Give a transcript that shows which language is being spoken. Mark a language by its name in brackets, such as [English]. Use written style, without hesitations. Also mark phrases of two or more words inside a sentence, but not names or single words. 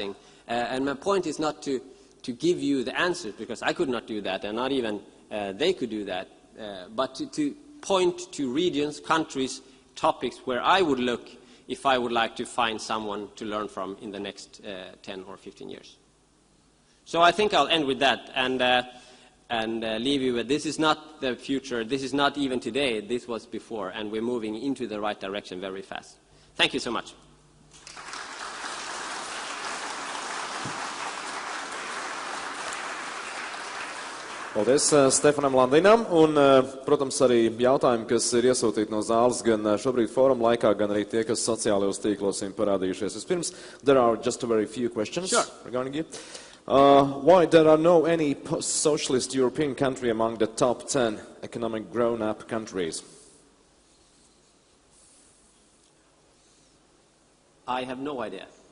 [English] And my point is not to give you the answers, because I could not do that, and not even they could do that, but to point to regions, countries, topics where I would look if I would like to find someone to learn from in the next 10 or 15 years. So I think I'll end with that and leave you with this is not the future, this is not even today, this was before, and we're moving into the right direction very fast. Thank you so much. [Latvian] Paldies Stefanam Landinam, un, protams, arī jautājumi, kas ir iesūtīti no zāles gan šobrīd fóruma laikā, gan arī tie, kas sociālajos tīklos ir parādījušies. Vispirms, [English] there are just a very few questions regarding you. Why there are no any post-socialist European country among the top 10 economic grown-up countries? I have no idea.